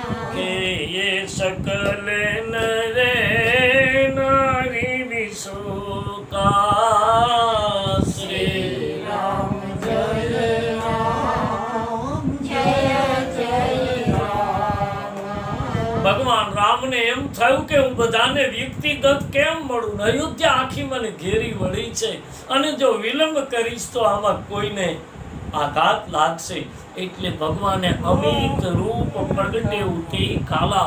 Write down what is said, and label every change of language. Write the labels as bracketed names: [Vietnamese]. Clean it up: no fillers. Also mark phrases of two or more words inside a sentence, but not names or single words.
[Awadhi] सकल नरे नारी विशोका. श्री राम जय राम जय जय राम. [Gujarati] ભગવાન રામને એમ થયું કે હું બધાને વ્યક્તિગત કેમ મળું? અયોધ્યા આખી મને ઘેરી વળી છે અને જો વિલંબ કરીશ તો આમાં કોઈને આઘાત લાગશે. એટલે ભગવાને [Awadhi] अमित रूप प्रगटे उठी काला.